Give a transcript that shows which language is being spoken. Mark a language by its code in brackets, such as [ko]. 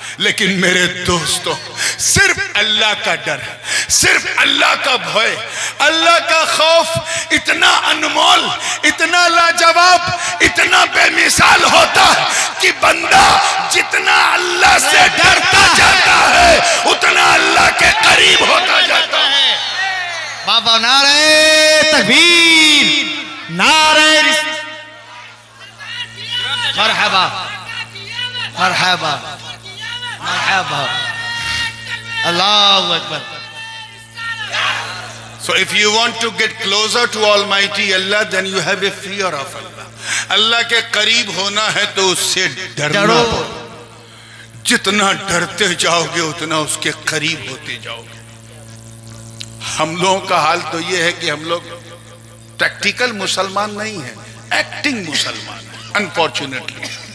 [ur] لیکن میرے دوستو صرف اللہ کا ڈر، صرف اللہ کا بھوئے، اللہ کا خوف اتنا انمول، اتنا لاجواب، اتنا بے مثال ہوتا ہے کہ بندہ جتنا اللہ سے ڈرتا جاتا ہے اتنا اللہ کے قریب ہوتا جاتا ہے۔ بابا نعرہ تکبیر، نعرہ مرحبا مرحبا مرحبا، اللہ اکبر۔ [en] So if you want to get closer to Almighty Allah, then you have a fear of Allah. [ur] اللہ کے قریب ہونا ہے تو اس سے ڈرنا پڑے، جتنا ڈرتے جاؤ گے اتنا اس کے قریب ہوتے جاؤ گے۔ ہم لوگوں کا حال تو یہ ہے کہ ہم لوگ پریکٹیکل مسلمان نہیں ہیں، ایکٹنگ مسلمان ہیں انفارچونیٹلی۔